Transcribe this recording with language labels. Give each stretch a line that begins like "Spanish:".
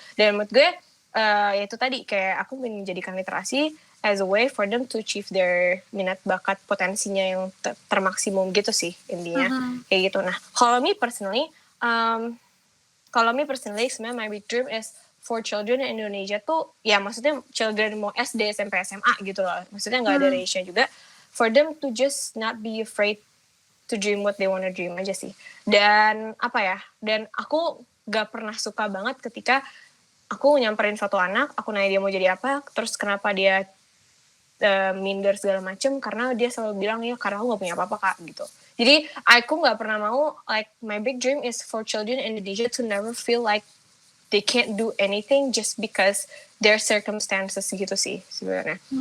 Indonesian: Dan menurut gue ya itu tadi, kayak aku menjadikan literasi
English: as a way for them to achieve their
Indonesian: minat bakat potensinya yang termaksimum gitu sih intinya. Kayak gitu. Nah, kalau
English: me personally
Indonesian: kalau
English: me personally
Indonesian: sebenarnya
English: my big dream is for children in Indonesia
Indonesian: tuh ya maksudnya children mau SD, SMP, SMA gitu loh. Maksudnya nggak ada ratio juga.
English: For them to just not be afraid to dream what they wanna dream
Indonesian: aja sih. Dan apa ya? Dan aku gak pernah suka banget ketika aku nyamperin suatu anak, aku nanya dia mau jadi apa, terus kenapa dia minder segala macem, karena dia selalu bilang ya karena aku gak punya apa-apa kak gitu. Jadi aku gak pernah mau,
English: like my big dream is for children in Indonesia to never feel like they can't do anything just because their circumstances
Indonesian: gitu sih sebenarnya.